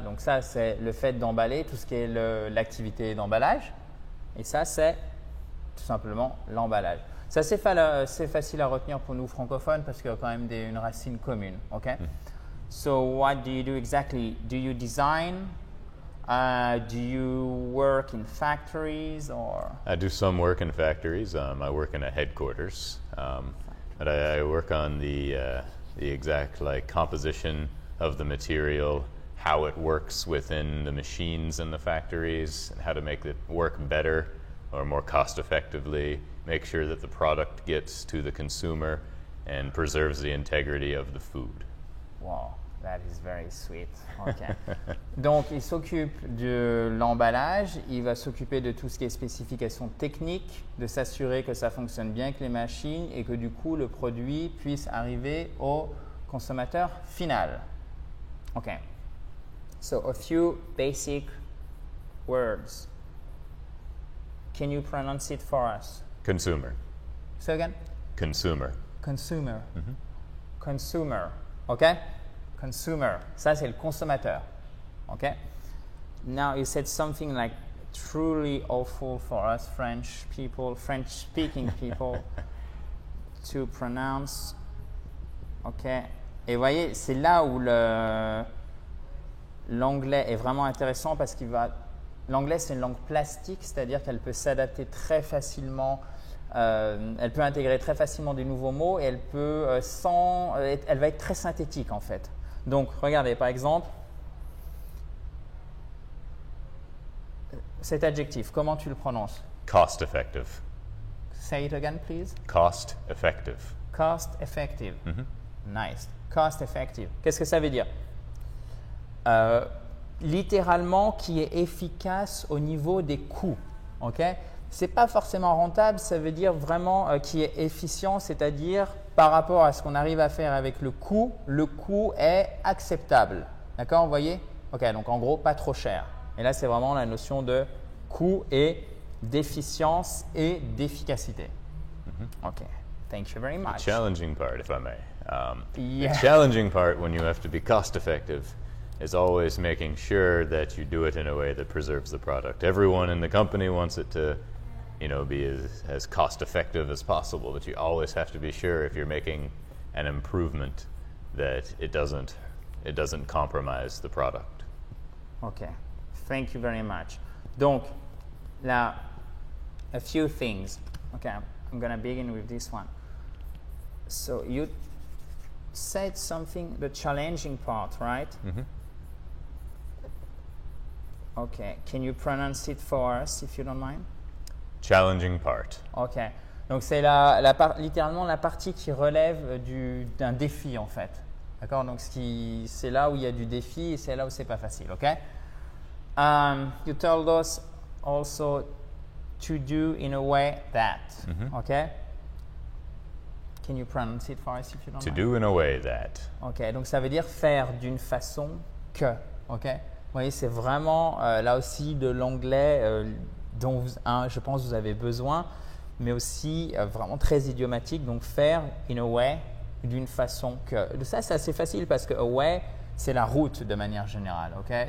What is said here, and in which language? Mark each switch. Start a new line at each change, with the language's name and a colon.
French: Donc ça, c'est le fait d'emballer, tout ce qui est l'activité d'emballage. Et ça, c'est tout simplement l'emballage. Ça, c'est facile à retenir pour nous francophones parce qu'il y a quand même une racine commune.
English: OK? So what do you do exactly? Do you design? Do you work in factories or? I do some work in factories. I work in a headquarters, but I work on the the exact like composition of the material, how it works within the machines in the factories, and how to make it work better or more cost effectively, make sure that the product gets to the consumer and preserves the integrity of the food. Wow, that is very sweet. Okay.
French: Donc, il s'occupe de l'emballage, il va s'occuper de tout ce qui est spécification technique, de s'assurer que ça fonctionne bien avec les machines et que du coup, le produit puisse arriver au consommateur final.
English: Okay. So, a few basic words. Can you pronounce it for us? Consumer. Say again? Consumer. Consumer. Consumer. OK? Consumer.
French: Ça, c'est le consommateur.
English: OK? Now, you said something like truly awful for us French people, French-speaking people, to pronounce. OK?
French: Et voyez, c'est là où l'anglais est vraiment intéressant parce qu'il va. L'anglais, c'est une langue plastique, c'est-à-dire qu'elle peut s'adapter très facilement, elle peut intégrer très facilement des nouveaux mots et elle peut elle va être très synthétique en fait. Donc, regardez, par exemple, cet adjectif, comment tu le prononces?
English: Cost effective. Say it again, please. Cost effective. Cost effective. Nice. Cost effective.
French: Qu'est-ce que ça veut dire? Littéralement qui est efficace au niveau des coûts. Okay? Ce n'est pas forcément rentable, ça veut dire vraiment qui est efficient, c'est-à-dire par rapport à ce qu'on arrive à faire avec le coût est acceptable. D'accord, vous voyez? Ok, donc en gros, pas trop cher. Et là, c'est vraiment la notion de coût et d'efficience et d'efficacité.
English: Ok, thank you very much. The challenging part, if I may. Yeah. The challenging part when you have to be cost effective is always making sure that you do it in a way that preserves the product. Everyone in the company wants it to, be as cost effective as possible, but you always have to be sure if you're making an improvement that it doesn't compromise the product. Okay, thank you very much.
French: Donc, là,
English: a few things. Okay, I'm gonna begin with this one. So you said something, the challenging part, right? Okay, can you pronounce it for us if you don't mind? Challenging part.
French: Ok, donc c'est littéralement la partie qui relève d'un défi en fait. D'accord, donc c'est là où il y a du défi et c'est là où c'est pas facile, ok?
English: You told us also to do in a way that, ok? Can you pronounce it for us if you don't mind? To do in a way that.
French: Ok, donc ça veut dire faire d'une façon que, ok? Vous voyez, c'est vraiment là aussi de l'anglais dont je pense que vous avez besoin, mais aussi vraiment très idiomatique. Donc faire
English: in a way,
French: d'une façon que. Ça, c'est assez facile parce que a way, c'est la route de manière générale. Okay?